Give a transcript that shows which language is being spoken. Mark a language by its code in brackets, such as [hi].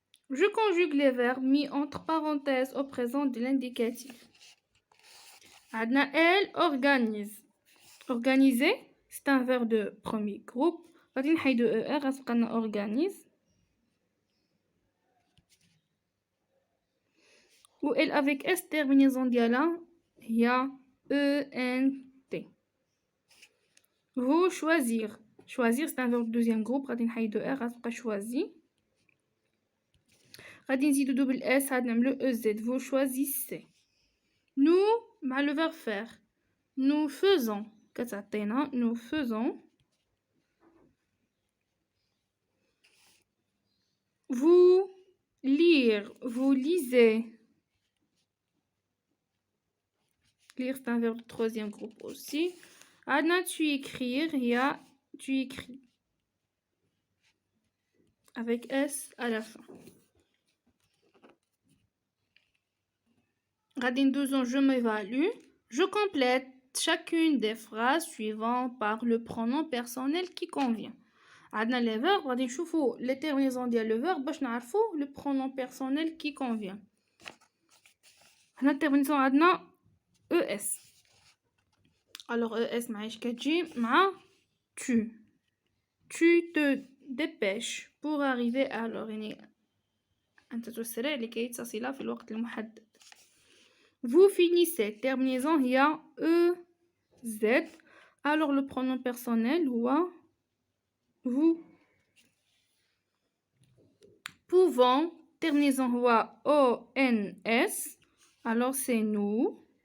[fr] Je conjugue les verbes mis entre parenthèses au présent de l'indicatif. Elle organise. Organiser, c'est un verbe de premier groupe. [ar] غادي نحيدو ER غتبقى لنا organise. [fr] و elle avec S terminaison [ar] ديالها هي [fr] ENT. Vous choisir. Choisir, c'est un verbe de deuxième groupe. [ar] غادي نحيدو R غتبقى choisi. غادي نزيدو double S غادي نعملو EZ. [fr] Vous choisissez. Nous, مع le verbe faire. Nous faisons. كتعطينا nous faisons. Vous lire. Vous lisez. Lire, c'est un verbe de troisième groupe aussi. Adna, tu écrire. Ya, tu écris. Avec S à la fin. Radine 12 ans, je m'évalue. Je complète chacune des phrases suivantes par le pronom personnel qui convient. عندنا les verbes [ar] غادي نشوفوا [fr] les terminaisons ديال le verbe [ar] باش نعرفوا [fr] le pronom personnel qui convient. [ar] هنا الترمينيزون عندنا ES. [fr] Alors ES [ar] معايش كتجي [fr] مع tu. Tu te dépêches pour arriver à l'heure. [ar] يعني أنت تسرع لكي تصل في الوقت المحدد. [fr] Vous finissez. Terminaison هي EZ. Alors le pronom personnel هو vous. Pouvons. Terminaison هو ONS. Alors c'est nous.